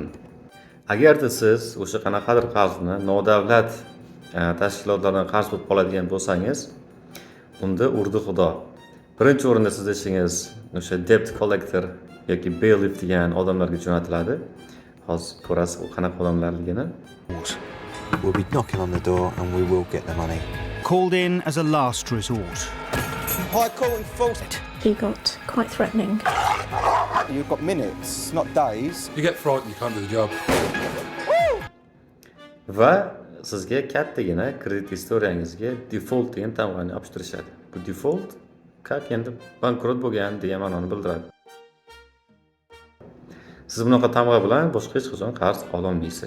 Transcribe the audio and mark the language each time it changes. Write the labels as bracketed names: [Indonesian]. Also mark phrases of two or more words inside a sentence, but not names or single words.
[Uzbek] Agarda siz o'sha qanaqadir qarzni nodavlat tashkilotlardan qarz bo'lib qoladigan bo'lsangiz, unda urdi xudo. Birinchi o'rinda siz ishingiz o'sha [English] debt collector [Uzbek] yoki bailiff degan odamlarga jo'natiladi. Hozir ko'rasiz u qanaqa odamlarligini. [English] We'll be knocking on the door and we will get the money. Called in as a last resort. High court and false. He got quite threatening. You've got minutes, not days. You get frightened, you can't do the job. [Uzbek] Va sizga kattagina kredit istoriyangizga default degan tamg'ani yopishtirishadi. Bu default как endi bankrot bo'lgan degan ma'noni bildiradi. Siz bunaqa tamg'a bilan boshqa hech qachon qarz ola olmaysiz.